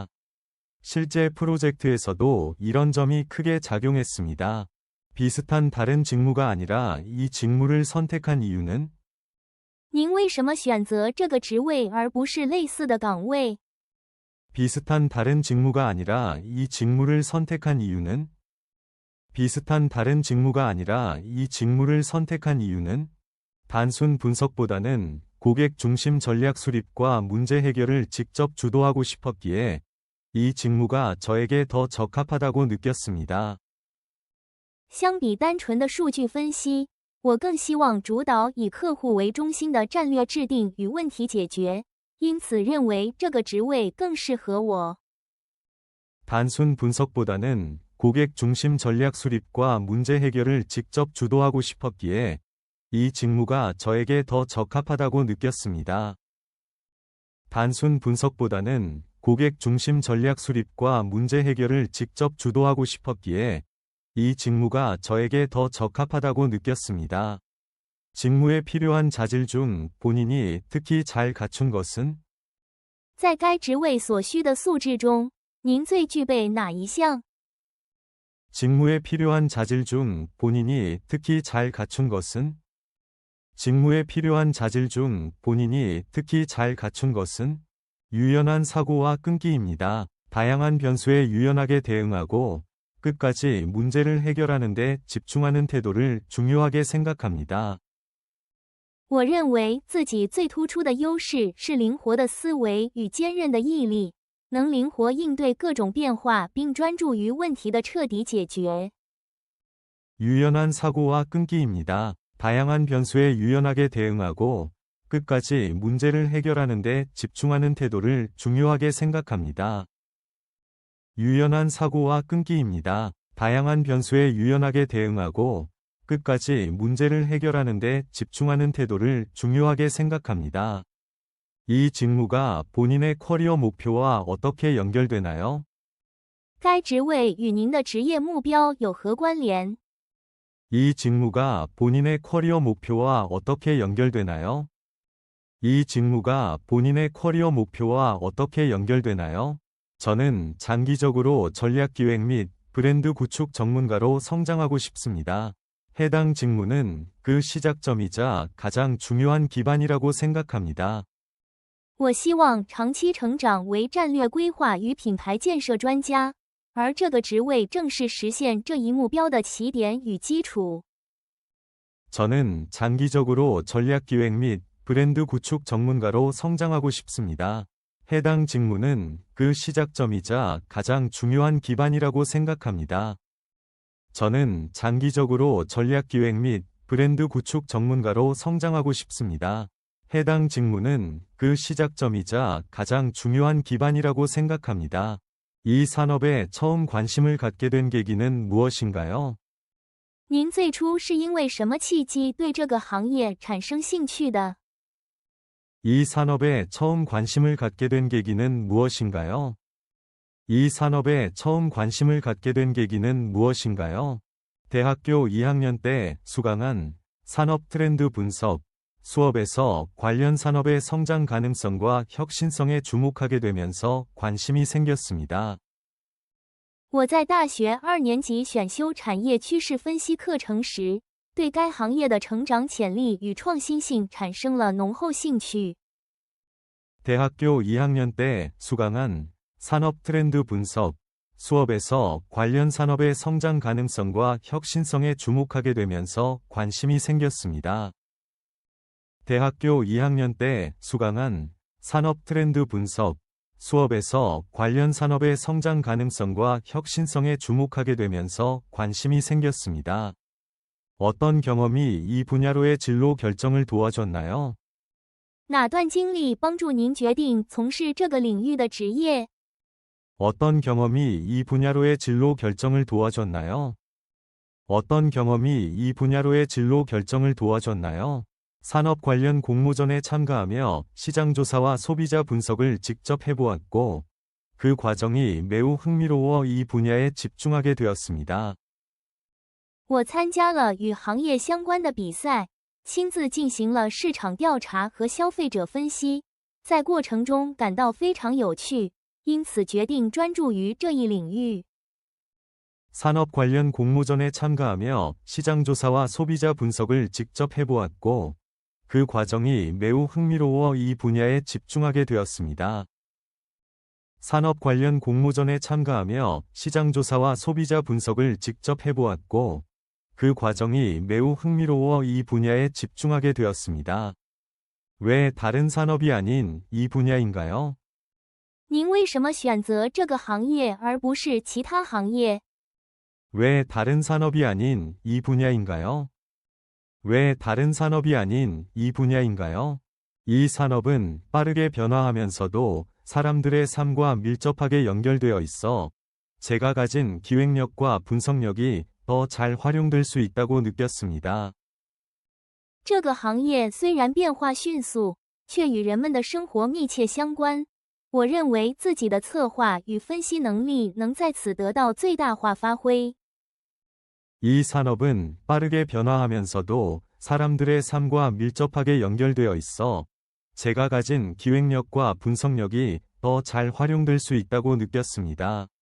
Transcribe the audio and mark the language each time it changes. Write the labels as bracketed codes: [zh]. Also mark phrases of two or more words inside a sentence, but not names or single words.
[ko] 실제 프로젝트에서도 이런 점이 크게 작용했습니다. 비슷한 다른 직무가 아니라 이 직무를 선택한 이유는? [zh] 您为什么选择这个职位而不是类似的岗位？ [ko] 비슷한 다른 직무가 아니라 이 직무를 선택한 이유는? 비슷한 다른 직무가 아니라 이 직무를 선택한 이유는? 단순 분석보다는 고객 중심 전략 수립과 문제 해결을 직접 주도하고 싶었기에 이 직무가 저에게 더 적합하다고 느꼈습니다. [zh] 相比单纯的数据分析，我更希望主导以客户为中心的战略制定与问题解决，因此认为这个职位更适合我。 [ko] 단순 분석보다는 고객 중심 전략 수립과 문제 해결을 직접 주도하고 싶었기에 이 직무가 저에게 더 적합하다고 느꼈습니다. 단순 분석보다는 고객 중심 전략 수립과 문제 해결을 직접 주도하고 싶었기에 이 직무가 저에게 더 적합하다고 느꼈습니다. 직무에 필요한 자질 중 본인이 특히 잘 갖춘 것은? [zh] 在该职位所需的素质中，您最具备哪一项？ [ko] 직무에 필요한 자질 중 본인이 특히 잘 갖춘 것은? 직무에 필요한 자질 중 본인이 특히 잘 갖춘 것은? 유연한 사고와 끈기입니다. 다양한 변수에 유연하게 대응하고 끝까지 문제를 해결하는 데 집중하는 태도를 중요하게 생각합니다. [zh] 我认为自己最突出的优势是灵活的思维与坚韧的毅力，能灵活应对各种变化并专注于问题的彻底解决。 [ko] 유연한 사고와 끈기입니다. 다양한 변수에 유연하게 대응하고 끝까지 문제를 해결하는 데 집중하는 태도를 중요하게 생각합니다. 유연한 사고와 끈기입니다. 다양한 변수에 유연하게 대응하고 끝까지 문제를 해결하는 데 집중하는 태도를 중요하게 생각합니다. 이 직무가 본인의 커리어 목표와 어떻게 연결되나요? [zh] 该职位与您的职业目标有何关联？ [ko] 이 직무가 본인의 커리어 목표와 어떻게 연결되나요? 이 직무가 본인의 커리어 목표와 어떻게 연결되나요? 저는 장기적으로 전략 기획 및 브랜드 구축 전문가로 성장하고 싶습니다. 해당 직무는 그 시작점이자 가장 중요한 기반이라고 생각합니다. [zh] 我希望长期成长为战略规划与品牌建设专家，而这个职位正是实现这一目标的起点与基础。 [ko] 저는 장기적으로 전략 기획 및 브랜드 구축 전문가로 성장하고 싶습니다. 해당 직무는 그 시작점이자 가장 중요한 기반이라고 생각합니다. 저는 장기적으로 전략 기획 및 브랜드 구축 전문가로 성장하고 싶습니다. 해당 직무는 그 시작점이자 가장 중요한 기반이라고 생각합니다. 이 산업에 처음 관심을 갖게 된 계기는 무엇인가요? [zh] 您最初是因为什么契机对这个行业产生兴趣的？ [ko] 이 산업에 처음 관심을 갖게 된 계기는 무엇인가요? 이 산업에 처음 관심을 갖게 된 계기는 무엇인가요? 대학교 2학년 때 수강한 산업 트렌드 분석 수업에서 관련 산업의 성장 가능성과 혁신성에 주목하게 되면서 관심이 생겼습니다. [zh] 我在大学2年级选修产业趋势分析课程时，对该行业的成长潜力与创新性产生了浓厚兴趣。 [ko] 대학교 2학년 때 수강한 산업 트렌드 분석 수업에서 관련 산업의 성장 가능성과 혁신성에 주목하게 되면서 관심이 생겼습니다. 대학교 2학년 때 수강한 산업 트렌드 분석 수업에서 관련 산업의 성장 가능성과 혁신성에 주목하게 되면서 관심이 생겼습니다. 어떤 경험이 이 분야로의 진로 결정을 도와줬나요? [zh] 哪段经历帮助您决定从事这个领域的职业？ [ko] 어떤 경험이 이 분야로의 진로 결정을 도와줬나요? 어떤 경험이 이 분야로의 진로 결정을 도와줬나요? 산업 관련 공모전에 참가하며 시장조사와 소비자 분석을 직접 해보았고, 그 과정이 매우 흥미로워 이 분야에 집중하게 되었습니다. [zh] 我参加了与行业相关的比赛，亲自进行了市场调查和消费者分析，在过程中感到非常有趣，因此决定专注于这一领域。 [ko] 산업 관련 공모전에 참가하며 시장조사와 소비자 분석을 직접 해보았고, 그 과정이 매우 흥미로워 이 분야에 집중하게 되었습니다. 산업 관련 공모전에 참가하며 시장조사와 소비자 분석을 직접 해보았고, 그 과정이 매우 흥미로워 이 분야에 집중하게 되었습니다. 왜 다른 산업이 아닌 이 분야인가요? [zh] 您为什么选择这个行业而不是其他行业？ [ko] 왜 다른 산업이 아닌 이 분야인가요? 왜 다른 산업이 아닌 이 분야인가요? 이 산업은 빠르게 변화하면서도 사람들의 삶과 밀접하게 연결되어 있어 제가 가진 기획력과 분석력이 더 잘 활용될 수 있다고 느꼈습니다. [zh] 这个行业虽然变化迅速，却与人们的生活密切相关。我认为自己的策划与分析能力能在此得到最大化发挥。 [ko] 이 산업은 빠르게 변화하면서도 사람들의 삶과 밀접하게 연결되어 있어 제가 가진 기획력과 분석력이 더 잘 활용될 수 있다고 느꼈습니다.